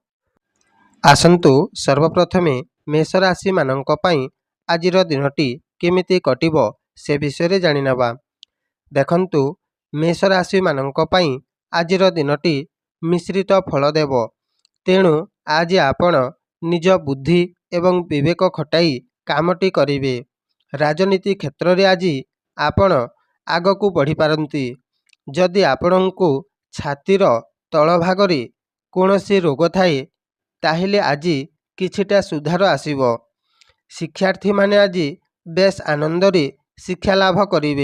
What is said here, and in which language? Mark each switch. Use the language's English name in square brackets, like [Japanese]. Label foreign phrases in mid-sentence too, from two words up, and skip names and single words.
[Odia] ଆସନ୍ତୁ ସର୍ବପ୍ରଥମେ ମେଷ ରାଶି ମାନଙ୍କ ପାଇଁ ଆଜିର ଦିନଟି କେମିତି କଟିବ ସେ ବିଷୟ ଜାଣି ନେବା। ଦେଖନ୍ତୁ ମେଷ ରାଶି ମାନଙ୍କ ପାଇଁ ଆଜିର ଦିନଟି ମିଶ୍ରିତ ଫଳ ଦେବ। ତେଣୁ ଆଜି ଆପଣ ନିଜ ବୁଦ୍ଧି ଏବଂ ବିବେକ ଖଟାଇ କାମଟି କରିବେ। ରାଜନୀତି କ୍ଷେତ୍ର ରେ ଆଜି ଆପଣ ଆଗକୁ ବଢ଼ି ପାରନ୍ତି। ଯଦି ଆପଣଙ୍କୁ ଛାତିର ତଳ ଭାଗରେ କୌଣସି ରୋଗ ଥାଏ ତାହାହେଲେ ଆଜି କିଛିଟା ସୁଧାର ଆସିବ। ଶିକ୍ଷାର୍ଥୀ ମାନେ ଆଜି ବେଶ ଆନନ୍ଦ ରେ ଶିକ୍ଷା ଲାଭ କରିବେ।